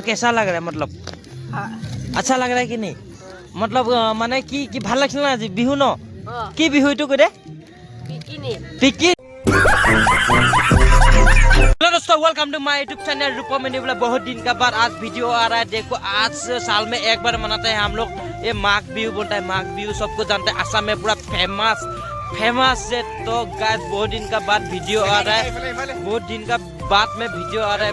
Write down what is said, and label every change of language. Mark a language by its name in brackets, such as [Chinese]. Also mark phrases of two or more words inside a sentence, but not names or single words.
[Hindi] कैसा लग रहा है मतलब अच्छा लग रहा है कि नहीं मतलब माने कि [Assamese] ভাল লাগছিল না আজি বিহু ন কি বিহু ইটো কই দে পিকি [Hindi] हेलो दोस्तों [English] welcome to my YouTube channel [Hindi] रूपम बोला बहुत दिन का बाद आज वीडियो आ रहा है। देखो आज साल में एक बार मनाते हैं हम लोग ये माघ बिहू बोलता है। माघ बिहू सबको जानते हैं असम में पूरा फेमस है। तो गाइस बहुत दिन का बाद वीडियो आ रहा है। बहुत दिन का बाद में वीडियो आ रहा है।